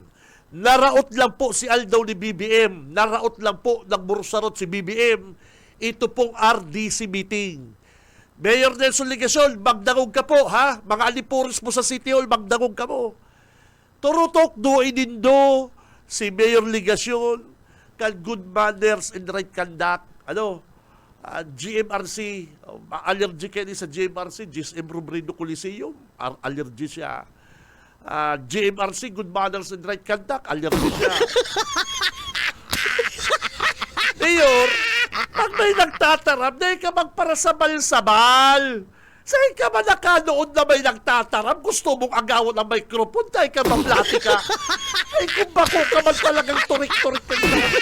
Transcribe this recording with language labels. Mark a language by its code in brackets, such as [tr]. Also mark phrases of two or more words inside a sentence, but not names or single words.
[bik] Naraot lang po si Aldaw ni BBM, naraot lang po, nagburusarot si BBM, ito pong RDC meeting. Mayor Nelson Ligacion, magdangog ka po, ha? Mga alipuris mo sa City Hall, magdangog ka po. Turutok do inindo si Mayor Ligacion kan [en] good manners and right conduct. [bik] GMRC, allergy kayo sa GMRC, GSM Robredo Coliseum, allergy siya. GMRC, [en] good manners and right conduct, allergy siya. [bik] Mayor, pag may nagtataram, dahil ka magparasabal-sabal. Saan ka ba nakanood na may nagtataram? Gusto mong agawan ang microphone dahil ka maplati ka. Ay, kung bako ka man talagang turik-turik ka na.